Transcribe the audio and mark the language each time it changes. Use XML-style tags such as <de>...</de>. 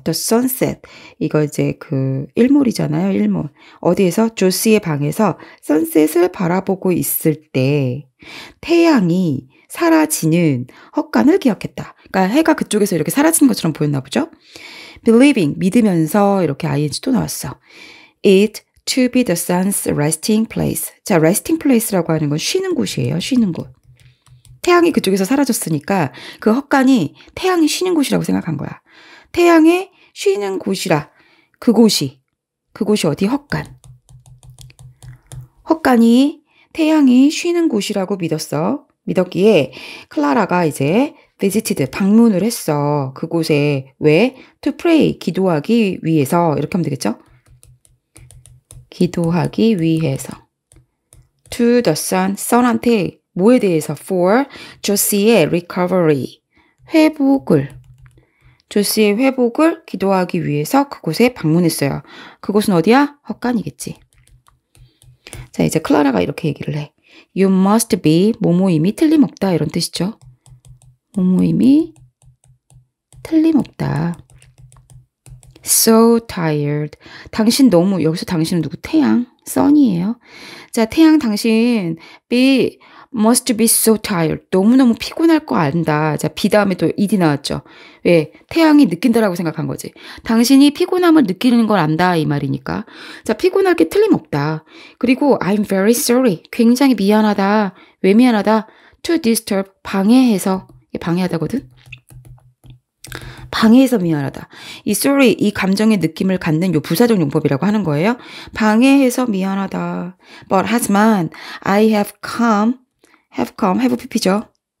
<ko>The sunset, 이거 이제 그 일몰이잖아요. 일몰. 어디에서? 조씨의 방에서 sunset을 바라보고 있을 때 태양이 사라지는 헛간을 기억했다. 그러니까 해가 그쪽에서 이렇게 사라지는 것처럼 보였나 보죠. believing, 믿으면서 이렇게 ing 또 나왔어.</ko> <en>it to be the sun's resting place.</en> <ko>자, resting place라고 하는 건 쉬는 곳이에요. 쉬는 곳. 태양이 그쪽에서 사라졌으니까 그 헛간이 태양이 쉬는 곳이라고 생각한 거야. 태양의 쉬는 곳이라. 그곳이 어디? 헛간. 헛간이 태양이 쉬는 곳이라고 믿었기에 클라라가 이제 visited, 방문을 했어. 그곳에. 왜? to pray, 기도하기 위해서. 이렇게 하면 되겠죠? 기도하기 위해서. to the sun, sun한테 뭐에 대해서? for 조씨의 recovery, 조씨의 회복을 기도하기 위해서 그곳에 방문했어요. 그곳은 어디야? 헛간이겠지. 자, 이제 클라라가 이렇게 얘기를 해.</ko> <en>You must be,</en> <ko>뭐뭐임이 틀림없다, 이런 뜻이죠. 모모임이 틀림없다.</ko> <en>So tired.</en> <ko>당신 너무, 여기서 당신은 누구? 태양, sun이에요. 자, 태양 당신</ko> <en>must be so tired.</en> <ko>너무너무 피곤할 거 안다. 자, be 다음에 또 ed 나왔죠. 왜? 태양이 느낀다라고 생각한 거지. 당신이 피곤함을 느끼는 걸 안다 이 말이니까. 자, 피곤할 게 틀림없다.</ko> <en>그리고 I'm very sorry.</en> <ko>굉장히 미안하다. 왜 미안하다? To disturb. 방해해서. 방해하다거든. 방해해서 미안하다. 이 sorry, 이 감정의 느낌을 갖는 요 부사적 용법이라고 하는 거예요. 방해해서 미안하다.</ko> <en>But</en> <ko>하지만</ko> <en>I have come, have pp죠.</en>